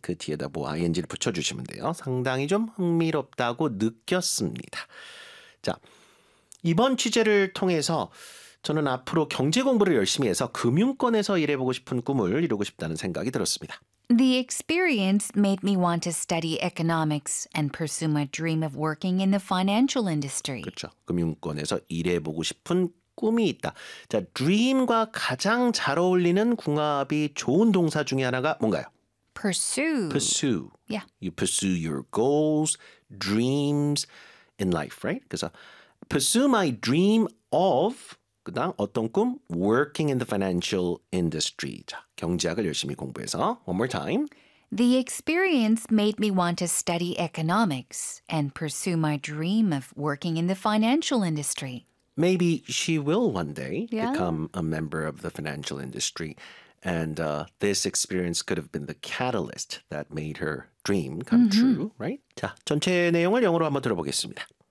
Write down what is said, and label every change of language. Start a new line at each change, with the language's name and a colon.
Korean: 그 뒤에다 뭐 ing를 붙여주시면 돼요. 상당히 좀 흥미롭다고 느꼈습니다. 자, 이번 취재를 통해서 저는 앞으로 경제 공부를 열심히 해서 금융권에서 일해보고 싶은 꿈을 이루고 싶다는 생각이 들었습니다.
English: The experience made me want to study economics and pursue my dream of working in the financial industry.
Korean: 그렇죠. 금융권에서 일해보고 싶은 꿈이 있다. 자, dream과 가장 잘 어울리는 궁합이 좋은 동사 중에 하나가 뭔가요?
English: Pursue. Pursue. Yeah. You pursue your goals, dreams in life, right?
Korean: 그래서
English: pursue my dream of
Korean: 그다음 어떤 꿈?
English: Working in the financial industry.
Korean: 자, 경제학을 열심히 공부해서
English: one more time. The experience made me want to study economics and pursue my dream of working in the financial industry. Maybe she will one day become a member of the financial industry. And this experience could have been the catalyst that made her dream come true, right?
Korean: 자, 전체 내용을 영어로 한번 들어보겠습니다.